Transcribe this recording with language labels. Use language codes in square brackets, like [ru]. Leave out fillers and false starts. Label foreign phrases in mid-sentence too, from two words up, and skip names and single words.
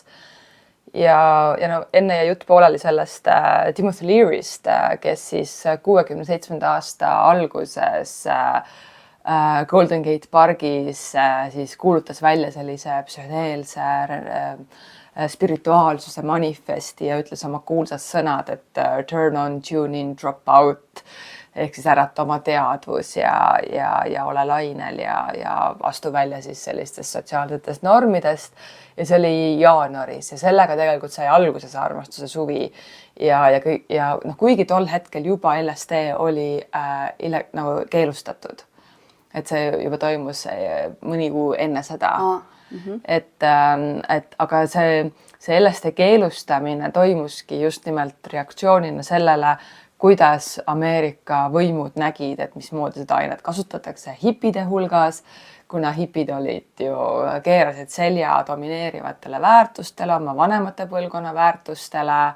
[et] Ja no enne jäi jutt pooleli sellest Timothy Leary'st, kes siis 67. aasta alguses Golden Gate pargis siis kuulutas välja sellise psühhedeelse spirituaalsuse manifesti ja ütles oma kuulsad sõnad, et [en] turn on, tune in, drop out [et] ehk siis ärata oma teadvus ja ole lainel ja astu välja siis sellistest sotsiaalsetest normidest. Ja see oli jaanuaris ja sellega tegelikult sai alguse see armastuse suvi ja noh, kuigi tol hetkel juba LSD oli nagu keelustatud, et see juba toimus mõni kuu enne seda, et aga see LSD keelustamine toimuski just nimelt reaktsioonina sellele, kuidas Ameerika võimud nägid, et mismoodi seda ainet kasutatakse hipide hulgas, kuna hipid olid ju, keerasid selja domineerivatele väärtustele, oma vanemate põlvkonna väärtustele